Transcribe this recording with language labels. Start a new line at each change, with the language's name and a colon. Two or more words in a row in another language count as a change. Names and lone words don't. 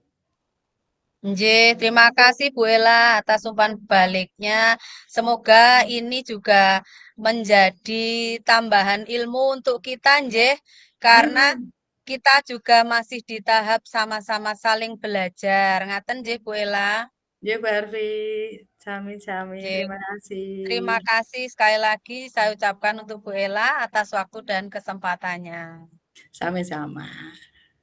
Indonesian: Nggih, terima kasih Bu Ela atas umpan baliknya. Semoga ini juga menjadi tambahan ilmu untuk kita, nggih, Nggih, karena Bu. kita juga masih di tahap sama-sama saling belajar.
Javanese: Ngaten nggih, Bu Ela? Nggih, Bu Arfi. Sami-sami.
Indonesian: Nggih, Terima kasih. terima kasih sekali lagi saya ucapkan untuk Bu Ela atas waktu dan kesempatannya. Sama-sama.